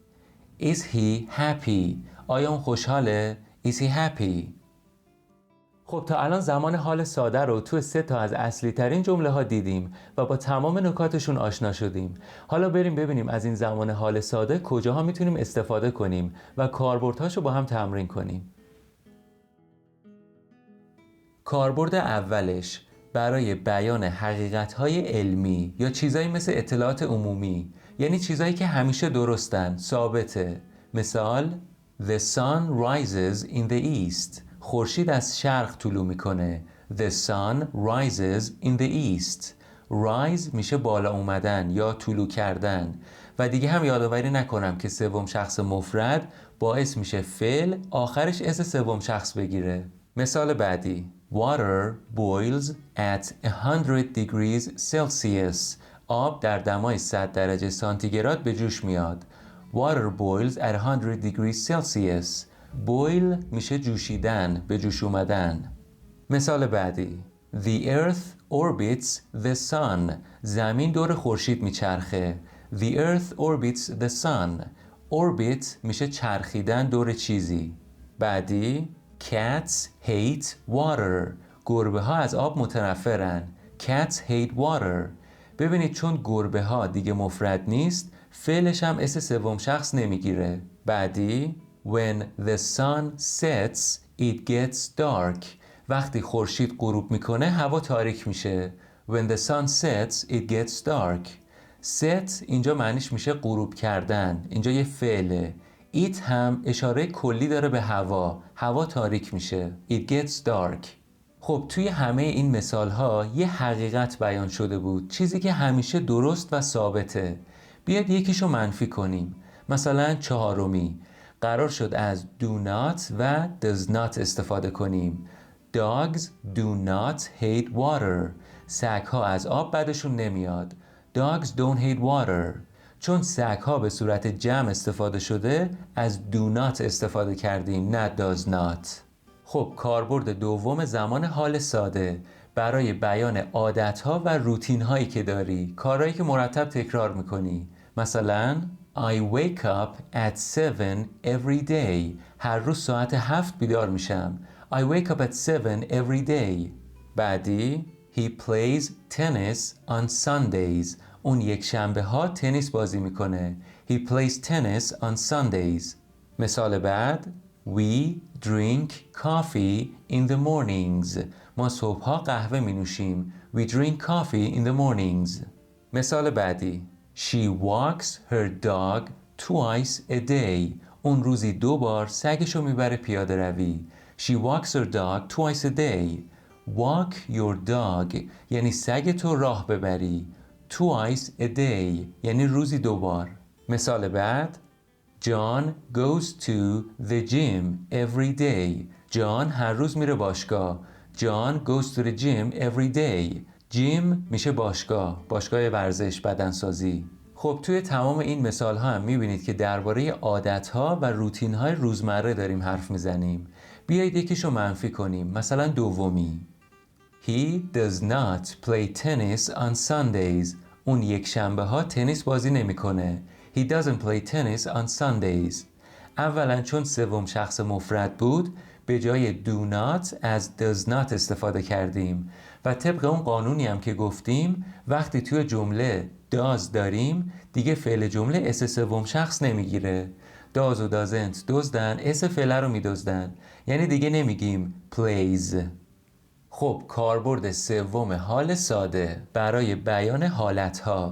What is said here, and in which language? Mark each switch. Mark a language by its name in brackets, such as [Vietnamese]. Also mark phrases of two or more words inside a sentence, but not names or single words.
[English] Is he happy؟ [Persian] آیا اون خوشحاله؟ [English] Is he happy؟ [Persian] خب تا الان زمان حال ساده رو تو 3 تا از اصلی ترین جمله ها دیدیم و با تمام نکاتشون آشنا شدیم. حالا بریم ببینیم از این زمان حال ساده کجاها میتونیم استفاده کنیم و کاربردهاشو با هم تمرین کنیم. کاربرد اولش برای بیان حقیقت‌های علمی یا چیزایی مثل اطلاعات عمومی، یعنی چیزایی که همیشه درستن، ثابته. [English] مثال The sun rises in the east. [Persian] خورشید از شرق طلوع میکنه. [English] The sun rises in the east. [Persian] Rise میشه بالا اومدن یا طلوع کردن. و دیگه هم یادآوری نکنم که سوم شخص مفرد باعث میشه فعل آخرش اس سوم شخص بگیره. مثال بعدی [English] Water boils at 100 degrees Celsius. [Persian] آب در دمای 100 درجه سانتیگراد به جوش میاد. [English] Water boils at 100 degrees Celsius. [Persian] boil میشه جوشیدن، به جوش اومدن. مثال بعدی [English] The earth orbits the sun. [Persian] زمین دور خورشید میچرخه. [English] The earth orbits the sun. [Persian] orbit میشه چرخیدن دور چیزی. [English] بعدی Cats hate water. [Persian] گربه ها از آب متنفرن. [English] Cats hate water. [Persian] ببینید چون گربه ها دیگه مفرد نیست فعلش هم اس سوم شخص نمیگیره. [English] بعدی When the sun sets it gets dark. [Persian] وقتی خورشید غروب میکنه هوا تاریک میشه. [English] When the sun sets it gets dark. [Persian] set اینجا معنیش میشه غروب کردن. اینجا یه فعله. it هم اشاره کلی داره به هوا. هوا تاریک میشه. [English] It gets dark. [Persian] خب توی همه این مثال ها یه حقیقت بیان شده بود، چیزی که همیشه درست و ثابته. بیاد یکیشو منفی کنیم. مثلا چهارمی قرار شد از [English] do not [Persian] و [English] does not [Persian] استفاده کنیم. [English] Dogs do not hate water. [Persian] سگ‌ها از آب بدشون نمیاد. [English] Dogs don't hate water. [Persian] چون سگ‌ها به صورت جمع استفاده شده از [English] do not [Persian] استفاده کردیم نه [English] does not. [Persian] خب کاربرد دوم زمان حال ساده برای بیان عادت‌ها و روتین‌هایی که داری، کارهایی که مرتب تکرار می‌کنی. [English] مثلا I wake up at 7 every day. [Persian] هر روز ساعت 7 بیدار میشم. [English] I wake up at 7 every day. بعدی He plays tennis on Sundays. [Persian] اون یک شنبه ها تنیس بازی میکنه. [English] He plays tennis on Sundays. [Persian] مثال بعد [English] We drink coffee in the mornings. [Persian] ما صبحها قهوه می نوشیم. [English] We drink coffee in the mornings. [Persian] مثال بعدی [English] She walks her dog twice a day. [Persian] اون روزی 2 بار سگشو میبره پیاده روی. [English] She walks her dog twice a day. Walk your dog [Persian] یعنی سگ تو راه ببری. [English] Twice a day [Persian] یعنی روزی 2 بار. مثال بعد [English] John goes to the gym every day. [Persian] جان هر روز میره باشگاه. [English] John goes to the gym every day. [Persian] جیم میشه باشگاه ورزش، بدنسازی. خب توی تمام این مثال ها هم میبینید که درباره عادت ها و روتین های روزمره داریم حرف میزنیم. بیایید یکیشو منفی کنیم. مثلا دومی [English] He does not play tennis on Sundays. [Persian] اون یک شنبه ها تنیس بازی نمیکنه. [English] He doesn't play tennis on Sundays. [Persian] اولا چون سوم شخص مفرد بود به جای [English] do not [Persian] از [English] does not [Persian] استفاده کردیم و طبق اون قانونی هم که گفتیم وقتی توی جمله does داریم دیگه فعل جمله اس سوم شخص نمیگیره. does و doesn't دزدن، اس فعل رو میدزدن، یعنی دیگه نمیگیم plays. خب کاربرد سوم حال ساده برای بیان حالت‌ها.